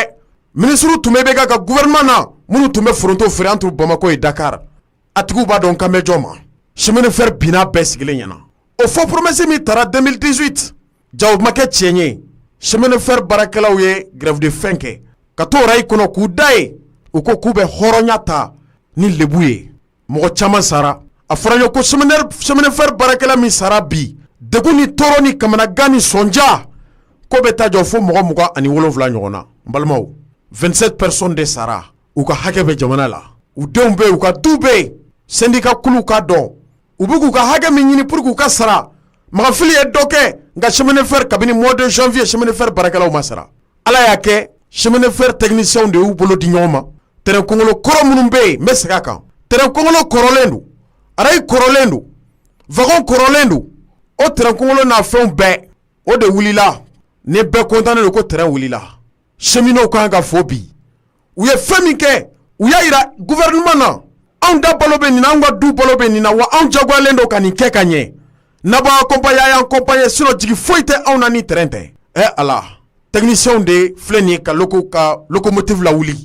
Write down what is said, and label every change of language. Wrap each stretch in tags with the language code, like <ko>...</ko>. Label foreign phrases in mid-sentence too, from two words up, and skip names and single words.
<bm>ministre tun bɛ IBK ka gouvernement na minnu tun bɛ foronto feere</bm> <fr>entre Bamako et Dakar</fr> <bm>a tigiw b'a dɔn kan bɛ jɔn ma</bm> <fr>chemin de fer</fr> <bm>binna bɛɛ sigilen ɲɛna o fɔ promesse min taara 2018 ja o ma kɛ tiɲɛ ye</bm> <fr>chemin de fer</fr> <bm>baarakɛlaw ye</bm> <fr>grève de faim</fr> <bm>kɛ ka t'o rayi kɔnɔ k'u da ye u ko k'u bɛ hɔrɔnya ta ni lebu ye mɔgɔ caman sara a fɔra ye ko</bm> <fr>chemin de fer</fr> <bm>baarakɛla min sara bi degun ni tɔɔrɔ ni kamanagan ni sɔnja ko bɛ taa jɔ fo mɔgɔ 27 ɲɔgɔn na n balimaw 27 personnes de sara u ka hakɛ bɛ jamana la u denw bɛ u ka du bɛ syndicat kulu ka dɔn u bɛ k'u ka hakɛ min ɲini pour k'u ka sara Magafili ye dɔ kɛ nka</bm> <fr>chemin de fer</fr> <bm>kabini</bm> <fr>mois de janvier chemin de fer</fr> <bm>baarakɛlaw ma sara Ala y'a kɛ</bm> <fr>chemin de fer techniciens</fr> <bm>de y'u bolo di ɲɔgɔn ma terrain kɔngɔlo kɔrɔ minnu bɛ yen n bɛ segin a kan terrain kɔngɔlo kɔrɔlen don arayi kɔrɔlen don wagon kɔrɔlen don o terrain kɔngɔlo n'a fɛnw bɛɛ o de wulila ni bɛɛ content don ko terrain wulila cheminot kan ka fo bi u ye fɛn min kɛ u y'a yira gouvernement na anw da balo bɛ nin na anw ka du balo bɛ nin na wa anw jagoyalen don ka nin kɛ ka ɲɛ n'a b'a accompagner a y'an accompagner sinon jigi foyi tɛ anw na ni terrain tɛ ala techniciens de filɛ nin ye ka locomotive la wuli</bm>